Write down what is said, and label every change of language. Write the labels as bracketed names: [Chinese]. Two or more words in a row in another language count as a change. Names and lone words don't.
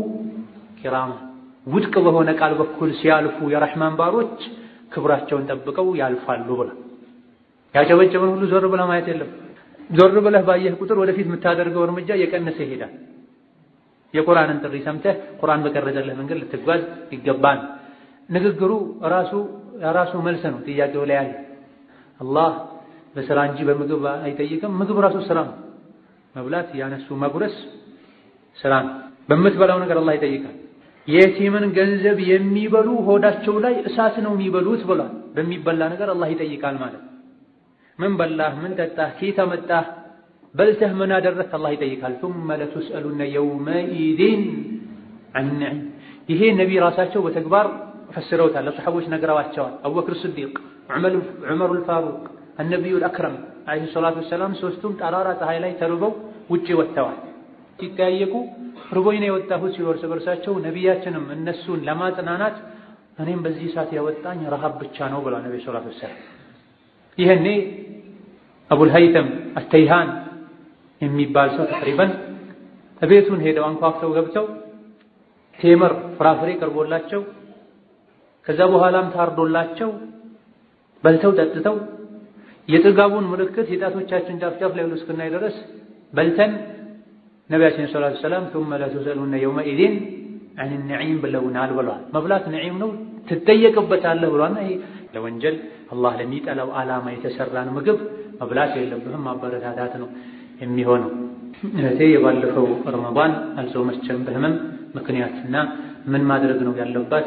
[Amharic] ኪራማ። ውድቅ በሆነ ቃል በኩል ሲያልፉ የረሕማን ባሮች ክብራቸውን ጠብቀው ያልፋሉ ብላ ያጨበጨበን ሁሉ ዞር ብለህ ማየት የለም። ዞር ብለህ ባየህ ቁጥር ወደፊት የምታደርገው እርምጃ እየቀነሰ ይሄዳል። የቁርአንን ጥሪ ሰምተህ ቁርአን በቀረጸልህ መንገድ ልትጓዝ ይገባል። ንግግሩ ራሱ መልስ ነው ጥያቄው ላይ ያለ። አላህ በስራ እንጂ በምግብ አይጠይቅም። ምግብ ራሱ ስራ ነው። መብላት ያነሱ መጉረስ ስራ ነው። በምትበላው ነገር አላህ ይጠይቃል። የቲምን ገንዘብ የሚበሉ ሆዳቸው ላይ እሳት ነው የሚበሉት ብሏል። በሚበላ ነገር አላህ ይጠይቃል ማለት ምን በላህ፣ ምን ጠጣህ፣ ከየት አመጣህ፣ በልተህ ምን አደረግህ አላህ ይጠይቃል። [Arabic] ثم لتسألن يومئذ عن النعيم። [Amharic] ይሄ ነብይ ራሳቸው በተግባር ፈስረውታል። ለሰሐቦች ነግረዋቸዋል። አቡበክር ስዲቅ፣ ዑመር አልፋሩቅ፣ [Arabic] النبي الأكرم عليه الصلاة والسلام [Amharic] ሶስቱም ጠራራ ፀሐይ ላይ ተርበው ውጪ ወጥተዋል። ሲጠያየቁ ርቦኝ ነው የወጣሁት ሲሉ እርስ በርሳቸው ነቢያችንም እነሱን ለማጽናናት እኔም በዚህ ሰዓት ያወጣኝ ረሃብ ብቻ ነው ብለዋል ነብዩ [Arabic] صلى الله عليه وسلم። [Amharic] ይሄኔ አቡል haytham አተይሃን የሚባል ሰው ተቅሪበን ቤቱን ሄደው አንኳኩተው ገብተው ቴምር ፍራፍሬ ቀርቦላቸው ከዛ በኋላም ታርዶላቸው በልተው ጠጥተው የጥጋቡን ምልክት የጣቶቻችን ጫፍ ላይ እስክናይ ድረስ በልተን ነቢያችን [Arabic] صلى الله عليه وسلم ثم لتسألن يومئذ عن النعيم [Amharic] ብለውናል ብለዋል። መብላት ነዒም ነው ትጠየቅበታለህ ብለዋል። ይሄ ለወንጀል አላህ ለሚጠላው ዓላማ የተሰራን ምግብ መብላት የለብህም፣ ማበረታታት ነው የሚሆነው። እህቴ የባለፈው ረመዳን አልጾመችም በህመም ምክንያትና ምን ማድረግ ነው ያለባት?